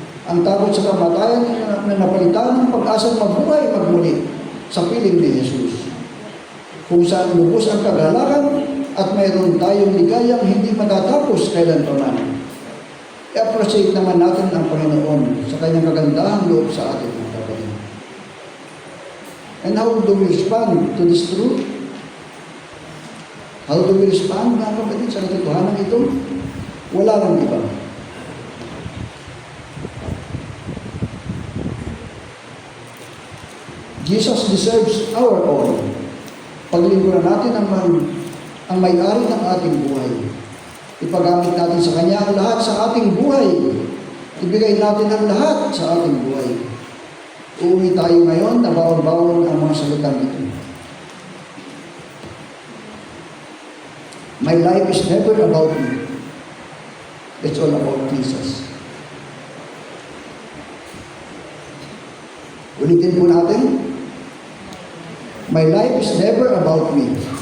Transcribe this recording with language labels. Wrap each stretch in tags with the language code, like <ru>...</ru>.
<tl>Ang takot sa kamatayan na napalitan ng pag-asang mabuhay magmuli sa piling ni Jesus. Kung saan lubos ang kagalakan at mayroon tayong ligayang hindi matatapos kailanpaman. I-appreciate naman natin ang Panginoon sa kanyang kagandahang loob sa atin, mga kapatid.</tl> <en>And how do we respond to this truth? How do we respond,</en> <tl>mga kapatid, sa katotohanan ito? Wala nang iba.</tl> <en>Jesus deserves our all.</en> <tl>Paglingkuran natin ang may-ari ng ating buhay. Ipagamit natin sa Kanya ang lahat sa ating buhay. Ibigay natin ang lahat sa ating buhay. Uuwi tayo ngayon na bawal-bawal ang mga salitang ito.</tl> <en>My life is never about me. It's all about Jesus.</en> <tl>Ulitin po natin.</tl> <en>My life is never about me.</en>